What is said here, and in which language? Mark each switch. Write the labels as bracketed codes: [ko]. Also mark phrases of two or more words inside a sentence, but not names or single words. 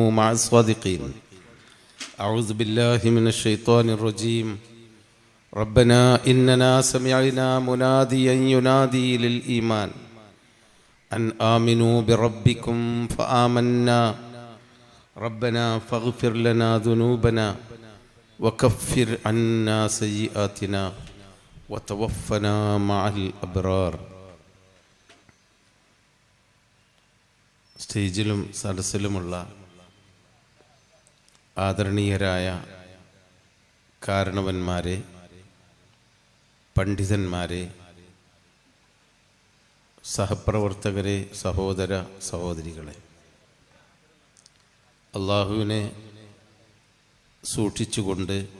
[ar] مع الصادقين أعوذ بالله من الشيطان الرجيم ربنا إننا سمعنا مناديا ينادي للإيمان أن آمنوا بربكم فآمنا ربنا فاغفر لنا ذنوبنا وكفر عنا سيئاتنا وتوفنا مع الأبرار. [ml] സ്റ്റേജിലും സദസ്സിലുമുള്ള ആദരണീയരായ കാരണവന്മാരെ, പണ്ഡിതന്മാരെ, സഹപ്രവർത്തകരെ, സഹോദര സഹോദരികളെ, അള്ളാഹുവിനെ സൂക്ഷിച്ചുകൊണ്ട്